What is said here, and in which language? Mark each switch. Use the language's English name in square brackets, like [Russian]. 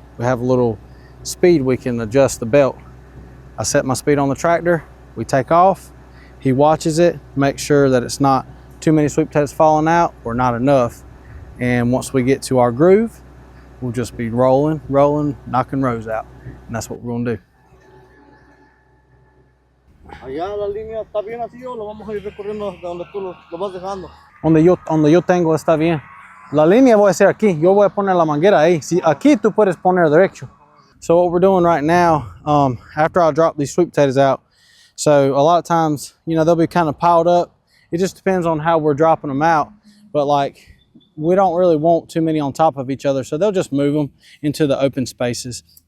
[English] We have a little speed we can adjust the belt. I set my speed on the tractor, we take off. He watches it, makes sure that it's not too many sweet potatoes falling out or not enough. And once we get to our groove, we'll just be rolling, knocking rows out. And that's what we're gonna do. [Spanish] Allá la línea está bien así o lo vamos a ir recorriendo de donde tú lo vas dejando. Donde yo tengo está bien. La línea voy a hacer aquí. Yo voy a poner la manguera ahí. Si aquí tú puedes poner derecho. [English] So what we're doing right now, after I drop these sweet potatoes out, so a lot of times, you know, they'll be kind of piled up. It just depends on how we're dropping them out. But like, we don't really want too many on top of each other, so they'll just move them into the open spaces.